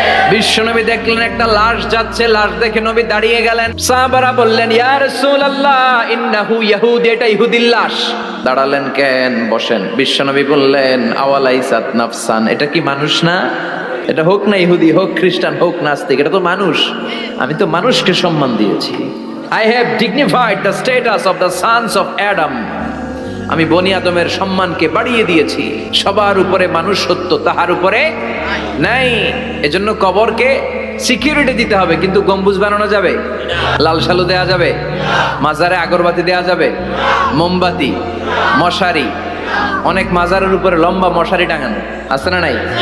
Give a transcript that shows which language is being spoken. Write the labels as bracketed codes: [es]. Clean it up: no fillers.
[bn] বিশ্বনবী দেখলেন একটা লাশ যাচ্ছে, লাশ দেখে নবী দাঁড়িয়ে গেলেন। সাহাবারা বললেন, [ar] ইয়া রাসূলুল্লাহ ইন্নাহু ইহুদি, [bn] এটা ইহুদির লাশ। দাঁড়ালেন কেন? বসেন। বিশ্বনবী বললেন, [ar] আওয়ালাইসাত নাফসান, [bn] এটা কি মানুষ না? এটা হোক না ইহুদি, হোক খ্রিস্টান, হোক নাস্তিক, এটা তো মানুষ। আমি তো মানুষকে সম্মান দিয়েছি। [en] I have dignified the status of the sons of Adam. [bn] আমি বনি আদমের সম্মানকে বাড়িয়ে দিয়েছি। সবার উপরে মানুষ সত্য, তাহার উপরে নাই। এজন্য কবরকে সিকিউরিটি দিতে হবে, কিন্তু গম্বুজ বানানো যাবে? লাল সালু দেয়া যাবে? মাজারে আগরবাতি দেয়া যাবে? মোমবাতি, মশারি, অনেক মাজারের উপরে লম্বা মশারি টাঙানো আছে না নাই?